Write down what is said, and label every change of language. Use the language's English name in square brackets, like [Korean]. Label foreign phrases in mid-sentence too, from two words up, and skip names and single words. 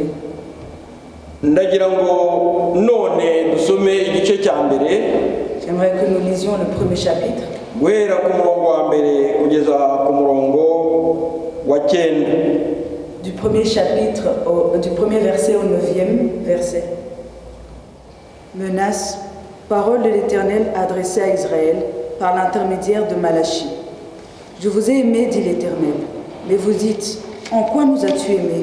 [Kinyarwanda] Ndagira ngo none dusome igice cya mbere. [French] J'aimerais que nous lisions le premier chapitre. [Kinyarwanda] Guhera ku murongo wa mbere kugeza ku murongo wa 9. [French] Du premier chapitre, du premier verset au 9e verset. Menace, parole de l'Éternel adressée à Israël par l'intermédiaire de Malachie. Je vous ai aimé, dit l'Éternel, mais vous dites, en quoi nous as-tu aimés?